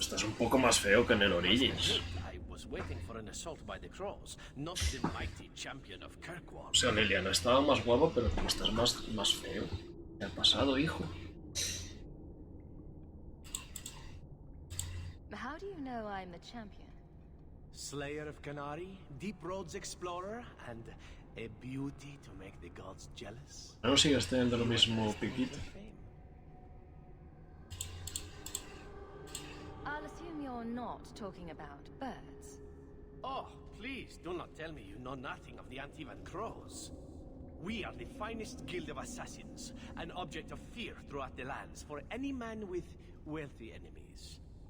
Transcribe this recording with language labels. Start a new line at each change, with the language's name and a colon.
Spanish: Estás un poco más feo que en el Origins.
English: I was waiting for an assault by the crows, not the mighty champion of Kirkwall.
Spanish: O sea, Liliana estaba más guapo, pero tú estás más feo. ¿Qué ha pasado, hijo?
English: How do you know I'm the champion? Slayer of Canary, Deep Roads Explorer, and a beauty to make the gods jealous.
Spanish: No sigues teniendo lo mismo piquito.
English: I'll assume you're not talking about birds. Oh, please do not tell me you know nothing of the Antivan Crows. We are the finest guild of assassins, an object of fear throughout the lands for any man with wealthy enemies.